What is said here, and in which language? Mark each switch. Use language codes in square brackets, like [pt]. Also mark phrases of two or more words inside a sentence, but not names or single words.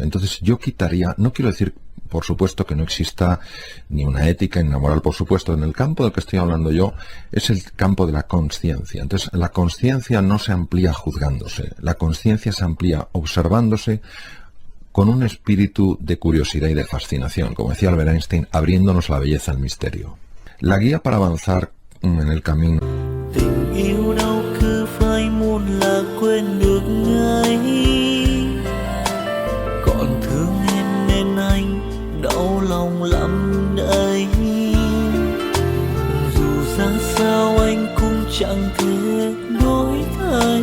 [es] Entonces yo quitaría, no quiero decir por supuesto que no exista ni una ética ni una moral, por supuesto, en el campo del que estoy hablando yo es el campo de la consciencia. Entonces la consciencia no se amplía juzgándose, la consciencia se amplía observándose con un espíritu de curiosidad y de fascinación, como decía Albert Einstein, abriéndonos la belleza al misterio. La guía para avanzar en el camino. [vi] Tình yêu đâu cứ phải muốn là quên được ngay. Còn thương em nên anh đau lòng lắm đây. Dù ra sao anh cũng chẳng thể đổi thay.